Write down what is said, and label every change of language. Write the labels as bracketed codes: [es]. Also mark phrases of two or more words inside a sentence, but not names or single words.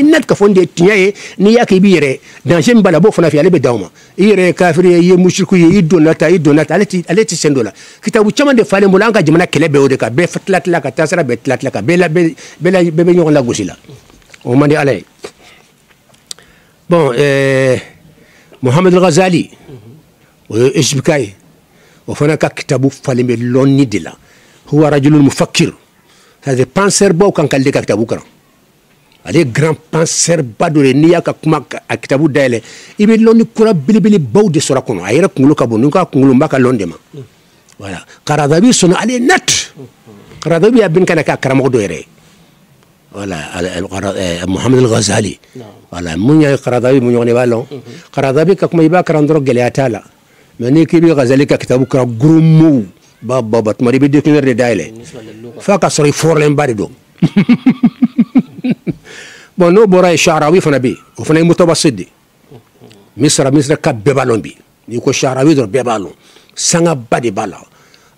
[bm] net ka fɔ nin de ye tiɲɛ ye n'i y'a kɛ i b'i yɛrɛ danger min b'a la a b'o fana fɛ ale bɛ d'aw ma i yɛrɛ ye kafiri ye i ye musiriku ye i donna ta ale tɛ sen dɔ la kitabu caman de falen bolo an ka jamana kɛlɛ bɛɛ o de kan bɛɛ tila ka taasira bɛɛ tila ka bɛɛ bɛ ɲɔgɔn lagosi la o man di ala ye bon Muhammad al-Ghazali o ye Égyptien ye o fana ka kitabu falen bɛ lɔnni de la [ar] هو رجل مفكر [fr] c'est-à-dire penseur [bm] baw kan k'ale ka kitabu kalan ale [fr] grand penseur [bm] ba dɔ de n'i y'a ka kuma a kitabu dayɛlɛ i bɛ lɔnni kura belebele baw de sɔrɔ a kɔnɔ a yɛrɛ kunkolo ka bon n'u ka kunkolo n b'a ka lɔn de ma voilà Qaradawi sɔnna ale ye net Qaradawi y'a bin kana k'a karamɔgɔ dɔ yɛrɛ ye voilà Muhammad al-Ghazali voilà mun ye Qaradawi mun ɲɔgɔn de b'a lɔn Qaradawi ka kuma i b'a kalan dɔrɔn gɛlɛya t'a la mais n'i k'i bɛ Ghazali ka kitabu kalan [fr] gros mots [bm] baba tuma i bɛ dictionnaire de dayɛlɛ f'a ka sɔrɔ i fɔrɔlenba de don bon n'o bɔra yen Sha'arawi fana bɛ yen o fana ye mutawasit de Misra ka bɛɛ b'a lɔn bi n'i ko Sha'arawi dɔrɔn bɛɛ b'a lɔn sangaba de b'a la a